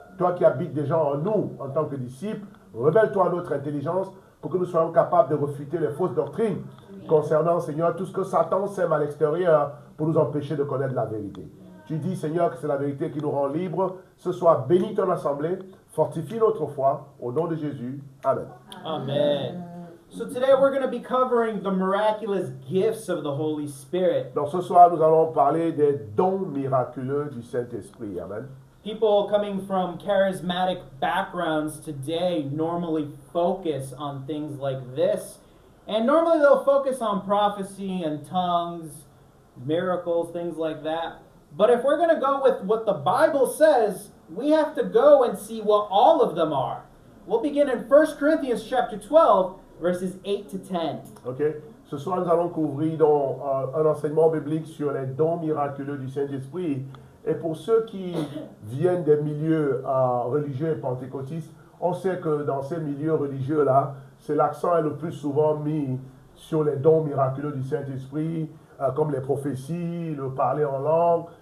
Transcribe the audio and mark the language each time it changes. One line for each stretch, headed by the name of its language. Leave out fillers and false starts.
French: Toi qui habites déjà en nous, en tant que disciples, révèle-toi à notre intelligence pour que nous soyons capables de refuter les fausses doctrines concernant, Seigneur, tout ce que Satan sème à l'extérieur pour nous empêcher de connaître la vérité. Tu dis, Seigneur, que c'est la vérité qui nous rend libres. Ce soir, bénis ton assemblée, fortifie notre foi, au nom de Jésus. Amen. Amen.
English: So today we're going to be covering the miraculous gifts of the Holy Spirit.
French: Donc ce soir, nous allons parler des dons miraculeux du Saint-Esprit. Amen.
English: People coming from charismatic backgrounds today normally focus on things like this. And normally they'll focus on prophecy and tongues, miracles, things like that. But if we're going to go with what the Bible says, we have to go and see what all of them are. We'll begin in 1 Corinthians chapter 12, verses 8 to 10. Ok.
French: Ce soir, nous allons couvrir un enseignement biblique sur les dons miraculeux du Saint-Esprit. Et pour ceux qui viennent des milieux religieux et pentecôtistes, on sait que dans ces milieux religieux-là, c'est l'accent est le plus souvent mis sur les dons miraculeux du Saint-Esprit, comme les prophéties, le parler en langue.